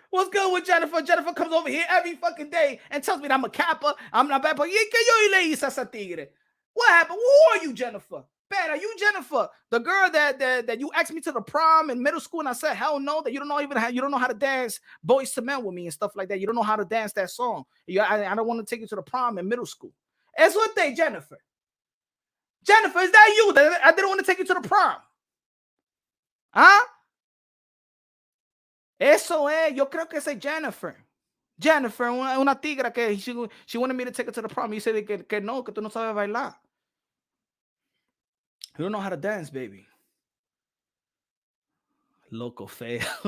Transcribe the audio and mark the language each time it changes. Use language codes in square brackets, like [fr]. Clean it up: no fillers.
[en] What's good with Jennifer? Jennifer comes over here every fucking day and tells me that I'm a capper. [es] I'm not bad, but ¿qué yo le hice a esa tigre? [en] What happened? Who are you, Jennifer? Bad, are you Jennifer? The girl that you asked me to the prom in middle school and I said, hell no, that you don't know how to dance Boys to Men with me and stuff like that. You don't know how to dance that song. I don't want to take you to the prom in middle school. It's what they, Jennifer. Jennifer, is that you? That I didn't want to take you to the prom. ¿Ah? [es] Eso es, yo creo que es Jennifer. [en] Jennifer, una tigra que she wanted me to take her to the prom. [es] You said que no, que tú no sabes bailar. [en] You don't know how to dance, baby. [es] Loco feo.